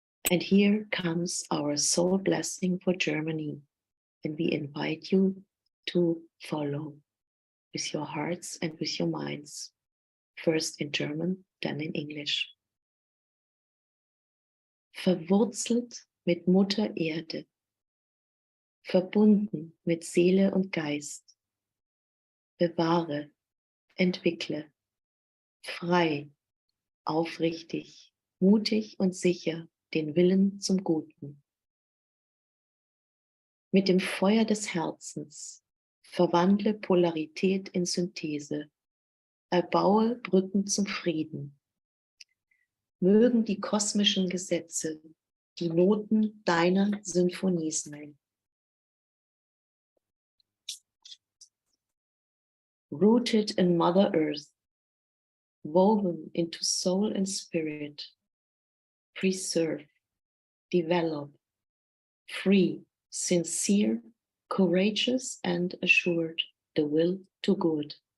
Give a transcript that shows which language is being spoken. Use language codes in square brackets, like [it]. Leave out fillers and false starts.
[en] And here comes our soul blessing for Germany, and we invite you to follow with your hearts and with your minds, first in German, then in English. [de] Verwurzelt mit Mutter Erde, verbunden mit Seele und Geist, bewahre, entwickle, frei, aufrichtig, mutig und sicher den Willen zum Guten. Mit dem Feuer des Herzens verwandle Polarität in Synthese, erbaue Brücken zum Frieden. Mögen die kosmischen Gesetze die Noten deiner Symphonie sein. [en] rooted in Mother Earth, woven into soul and spirit, preserve, develop, free, sincere, courageous, and assured, the will to good.